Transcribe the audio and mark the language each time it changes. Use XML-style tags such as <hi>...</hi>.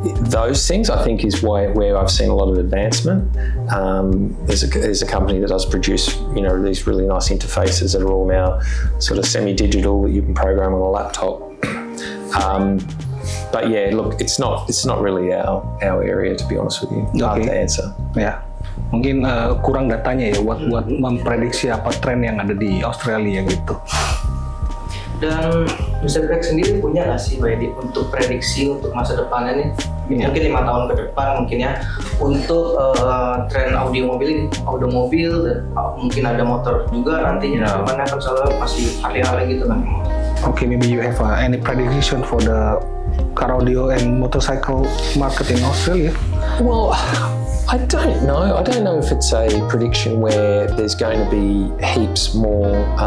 <en>Those things, I think, is where I've seen a lot of advancement. There's a company that does produce, these really nice interfaces that are all now sort of semi-digital that you can program on a laptop. But yeah, look, it's not really our area, to be honest with you. Hard to answer.</en> <id>Ya, mungkin kurang datanya ya buat memprediksi apa tren yang ada di Australia gitu. Dan Mr. Greg sendiri punya nggak sih Pak Edi untuk prediksi untuk masa depannya nih? Mungkin 5 tahun ke depan mungkin ya untuk tren audio mobil dan mungkin ada motor juga nantinya depannya akan selalu masih hari-hari gitu kan?</id> <en>Okay, maybe you have any prediction for the car audio and motorcycle market in Australia? Well, I don't know. I don't know if it's a prediction where there's going to be heaps more.</en>